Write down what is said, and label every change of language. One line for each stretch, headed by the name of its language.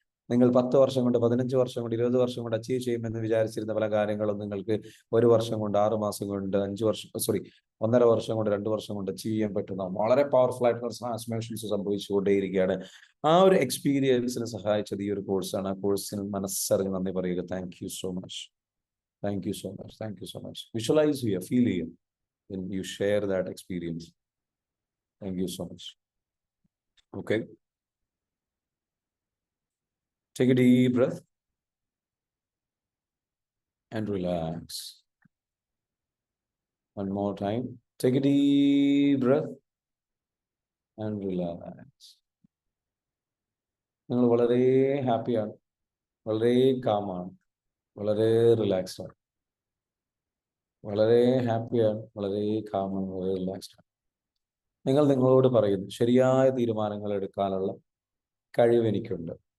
Malayalam: നിങ്ങൾ 10 വർഷം കൊണ്ട്, 15 വർഷം കൊണ്ട്, 20 വർഷം കൊണ്ട് അച്ചീവ് ചെയ്യുമെന്ന് വിചാരിച്ചിരുന്ന പല കാര്യങ്ങളും നിങ്ങൾക്ക് 1 വർഷം കൊണ്ട്, 6 മാസം കൊണ്ട്, 5 വർഷം, 1.5 വർഷം കൊണ്ട്, 2 വർഷം കൊണ്ട് അച്ചീവ് ചെയ്യാൻ പറ്റുന്ന വളരെ പവർഫുൾ ആയിട്ടുള്ള ട്രാൻസ്ഫോർമേഷൻസ് സംഭവിച്ചുകൊണ്ടേയിരിക്കുകയാണ്. ആ ഒരു എക്സ്പീരിയൻസിന് സഹായിച്ചത് ഈ ഒരു കോഴ്സാണ്. ആ കോഴ്സിന് മനസ്സറിഞ്ഞ് നന്ദി പറയുക.
English: Thank you so much, thank you so much, thank you so much.
Malayalam: Visualise ചെയ്യുക, ഫീൽ ചെയ്യുക,
English: when you share that experience. Thank you so much. Okay. Take a deep breath and relax. One more time. Take a deep breath and relax.
Malayalam: നിങ്ങൾ വളരെ ഹാപ്പിയാണ്, വളരെ കാമാണ്, വളരെ relaxed ആണ്. വളരെ ഹാപ്പിയാണ്, വളരെ കാമാണ്, വളരെ റിലാക്സ്ഡ് ആണ്. നിങ്ങൾ നിങ്ങളോട് പറയുന്നു, ശരിയായ തീരുമാനങ്ങൾ എടുക്കാനുള്ള കഴിവ് എനിക്കുണ്ട്.